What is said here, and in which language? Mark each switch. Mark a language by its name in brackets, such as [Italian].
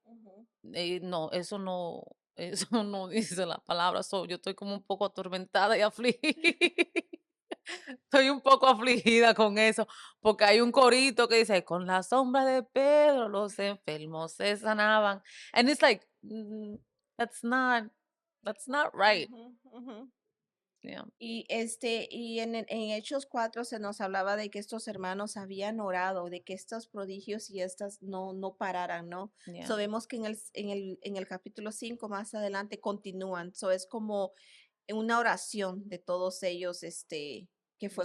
[Spanish] ujú. No, eso no, eso no dice la palabra. Yo estoy como un poco atormentada y afligida. Estoy un poco afligida con eso, porque hay un corito que dice, con la sombra de Pedro los enfermos se sanaban. [English] And it's like, that's not right. Ujú, ujú. Yeah, [Spanish] Y en Hechos 4 se nos hablaba de que estos hermanos habían orado, de que estos prodigios y estas no pararan, ¿no? yeah, So vemos que en el capítulo 5 más adelante continúan. So es como una oración de todos ellos, que fue